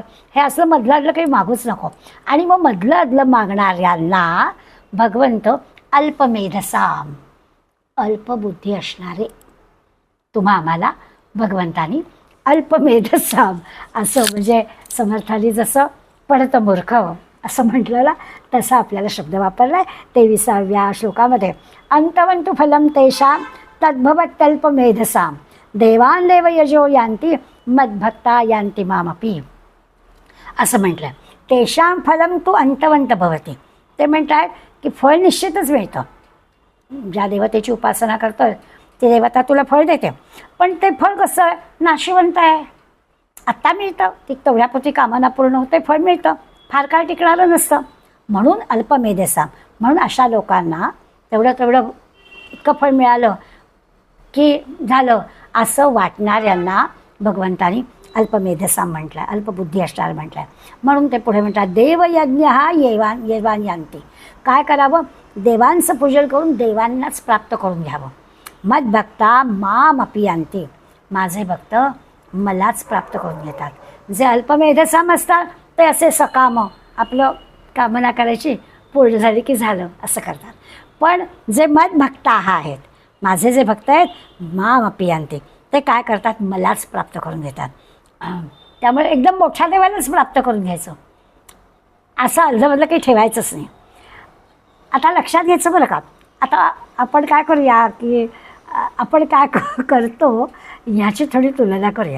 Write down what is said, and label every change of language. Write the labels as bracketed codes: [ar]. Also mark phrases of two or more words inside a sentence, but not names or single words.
[mr] हे असलं मधलं अदलं काही मागूच नको. आणि मग मधलं अदलं मागणाऱ्यांना भगवंत अल्पमेधसाम, अल्पबुद्धी असणारे तुम्हा आम्हाला भगवंतानी अल्पमेधसाम असं, म्हणजे समर्थानी जसं पडतं मूर्ख असं म्हटलेलं तसा आपल्याला शब्द वापरला आहे 23व्या श्लोकामध्ये. [sa] अंतवंतु फलम तेषां तद्भवत्यल्पमेधसाम देवान देव यजो यांती मद्भक्ता यांती मामपी असं म्हटलं. तेषां फलम तू अंतवंत भवती, [mr] ते म्हणतात की फळ निश्चितच मिळतं. ज्या देवतेची उपासना करतोय ती देवता तुला फळ देते, पण ते फळ कसं नाशिवंत आहे. आत्ता मिळतं, ती तेवढ्यापुरती कामना पूर्ण होते, फळ मिळतं, फार काळ टिकणारं नसतं. म्हणून अल्पमेधसा, म्हणून अशा लोकांना तेवढं इतकं फळ मिळालं की झालं असं वाटणाऱ्यांना भगवंतानी अल्पमेधसाम म्हटलं आहे, अल्पबुद्धी असणार म्हटलं आहे. म्हणून ते पुढे म्हणतात [sa] देवयज्ञ हा येवान यांती. [mr] काय करावं, देवांचं पूजन करून देवांनाच प्राप्त करून घ्यावं. [sa] मद्भक्ता माम अपि यांती, [mr] माझे भक्त मलाच प्राप्त करून घेतात. जे अल्पमेधसाम असतात ते असे सकाम, आपलं कामना करायची पूर्ण झाली की झालं असं करतात. पण जे मद्भक्ता आहेत, माझे जे भक्त आहेत [sa] माम अपि यांती, [mr] ते काय करतात, मलाच प्राप्त करून घेतात. त्यामुळे एकदम मोठ्या देवालाच प्राप्त करून घ्यायचं, असं अर्धमधलं काही ठेवायचंच नाही. आता लक्षात घ्यायचं बरं का. आता आपण काय करूया की आपण काय करतो ह्याची थोडी तुलना करूया.